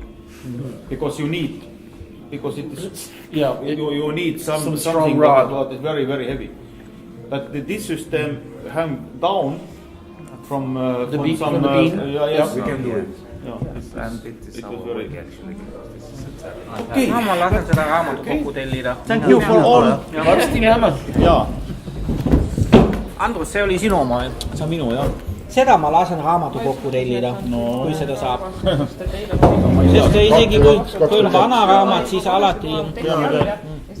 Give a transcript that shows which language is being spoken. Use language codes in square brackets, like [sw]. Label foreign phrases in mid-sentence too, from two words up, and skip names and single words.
[en] Because it is you need something strong rod. that is very very heavy. But this system hang down from The beam. Yes, We can do it. Yeah, And it is our work actually. Okay. [et] Ma lasen seda raamatukokku tellida. [en] Thank you for all. [et] Varsti näeme. jaa. Andrus, see oli sinu oma või? See on minu, jah. Seda ma lasen raamatukokku tellida, kui seda saab. Sest Sest isegi kui on vana raamat, siis alati